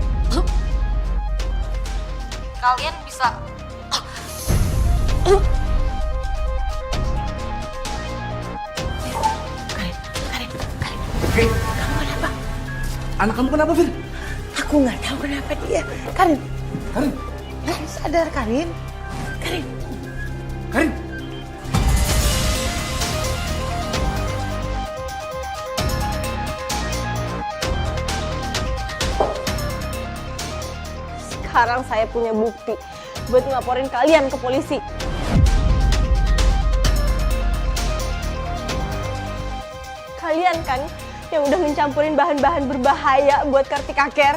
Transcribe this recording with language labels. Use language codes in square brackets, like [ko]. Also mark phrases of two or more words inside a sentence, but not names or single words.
[id] Kalian bisa Fir, kamu kenapa? Anak kamu kenapa, Fir? Aku nggak tahu kenapa dia. Karin. Karin. Karin sadar Karin. Karin. Karin. Sekarang saya punya bukti buat ngelaporin kalian ke polisi. Kalian kan yang udah mencampurin bahan-bahan berbahaya buat Kartika Care.